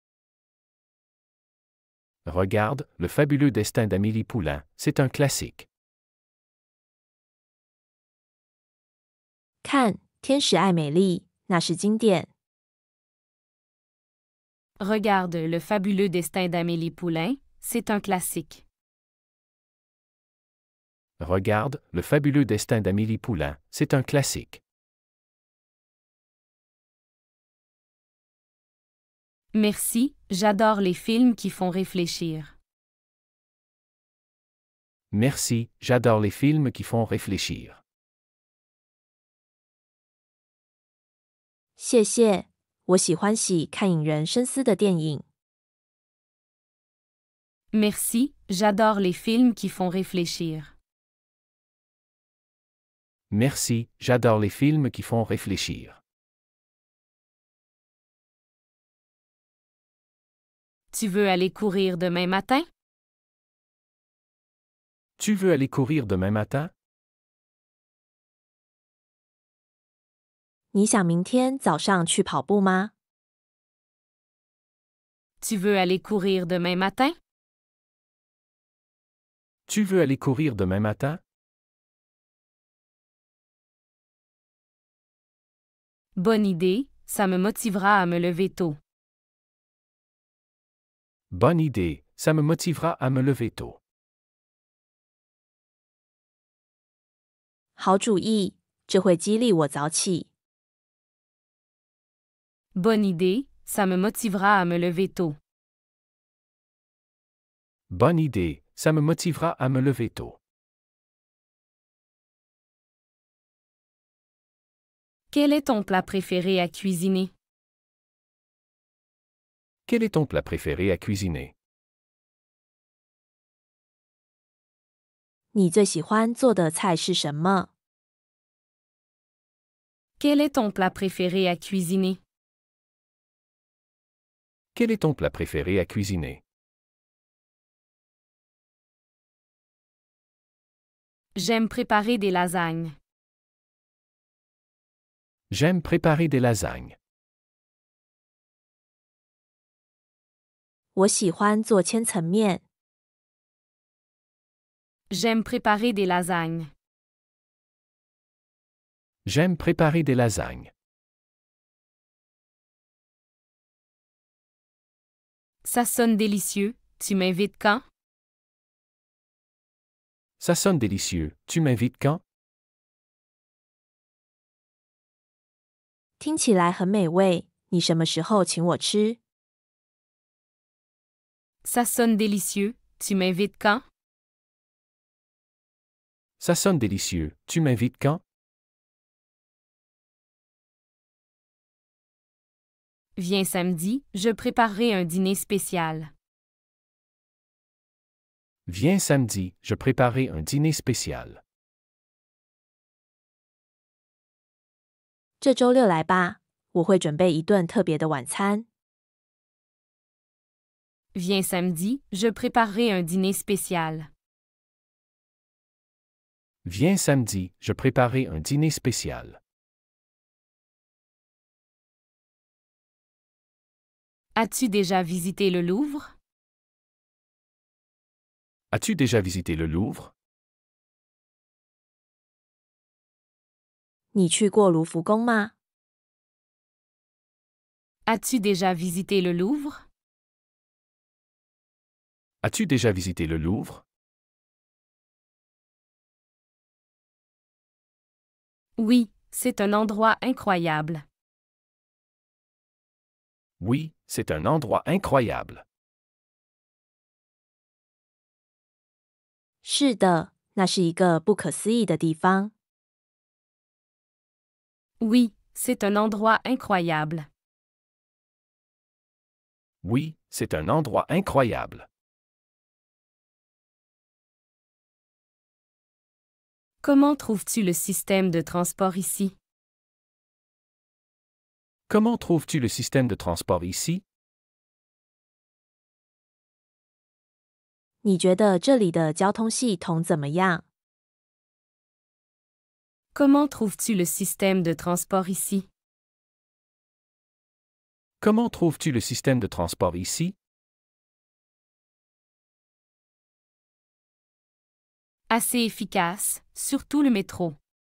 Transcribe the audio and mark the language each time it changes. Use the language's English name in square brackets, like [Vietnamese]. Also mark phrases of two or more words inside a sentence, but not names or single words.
[French] Regarde Le fabuleux destin d'Amélie Poulain, c'est un classique. [Chinese] 看《天使爱美丽》，那是经典。 [French] Regarde Le fabuleux destin d'Amélie Poulain, c'est un classique. Regarde Le fabuleux destin d'Amélie Poulain, c'est un classique. Merci, j'adore les films qui font réfléchir. Merci, j'adore les films qui font réfléchir. [Chinese] 谢谢，我喜欢喜看引人深思的电影。 [French] Merci, j'adore les films qui font réfléchir. Merci, j'adore les films qui font réfléchir. Tu veux aller courir demain matin? Tu veux aller courir demain matin? [Chinese] 你想明天早上去跑步吗？ [French] Tu veux aller courir demain matin? Tu veux aller courir demain matin? Bonne idée, ça me motivera à me lever tôt. Bonne idée, ça me motivera à me lever tôt. [Chinese] 好主意，这会激励我早起。 [French] Bonne idée, ça me motivera à me lever tôt. Bonne idée, ça me motivera à me lever tôt. Quel est ton plat préféré à cuisiner? Quel est ton plat préféré à cuisiner? [Chinese] 你最喜欢做的菜是什么？ [French] Quel est ton plat préféré à cuisiner? Quel est ton plat préféré à cuisiner? J'aime préparer des lasagnes. J'aime préparer des lasagnes. [Chinese] 我喜欢做千层面。 [French] J'aime préparer des lasagnes. J'aime préparer des lasagnes. Ça sonne délicieux, tu m'invites quand? Ça sonne délicieux, tu m'invites quand? [Chinese] 听起来很美味，你什么时候请我吃？ [French] Ça sonne délicieux, tu m'invites quand? Ça sonne délicieux, tu m'invites quand? Viens samedi, je préparerai un dîner spécial. Viens samedi, je préparerai un dîner spécial. [Chinese] 这周六来吧，我会准备一顿特别的晚餐。 [French] Viens samedi, je préparerai un dîner spécial. Viens samedi, je préparerai un dîner spécial. As-tu déjà visité le Louvre? As-tu déjà visité le Louvre? [Chinese] 你去过卢浮宫吗？ [French] As-tu déjà visité le Louvre? As-tu déjà visité le Louvre? Oui, c'est un endroit incroyable. Oui, c'est un endroit incroyable. [Chinese] 是的，那是一个不可思议的地方。 [French] Oui, c'est un endroit incroyable. Oui, c'est un endroit incroyable. Comment trouves-tu le système de transport ici? Comment trouves-tu le système de transport ici? [Chinese] 你觉得这里的交通系统怎么样？ [French] Comment trouves-tu le système de transport ici? Comment trouves-tu le système de transport ici? Assez efficace, surtout le métro.